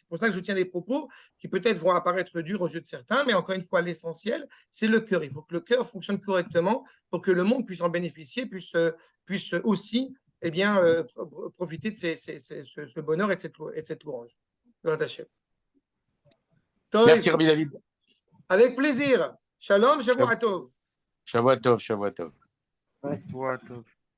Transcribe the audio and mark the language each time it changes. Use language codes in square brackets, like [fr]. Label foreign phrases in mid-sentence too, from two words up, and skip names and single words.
[fr] C'est pour ça que je tiens des propos qui peut-être vont apparaître durs aux yeux de certains, mais encore une fois, l'essentiel, c'est le cœur. Il faut que le cœur fonctionne correctement pour que le monde puisse en bénéficier, puisse aussi profiter de ce bonheur et de cette louange. Merci Rabbi David. Avec plaisir. [he] שלום, שבוע טוב. שבוע טוב, שבוע טוב. שבוע טוב.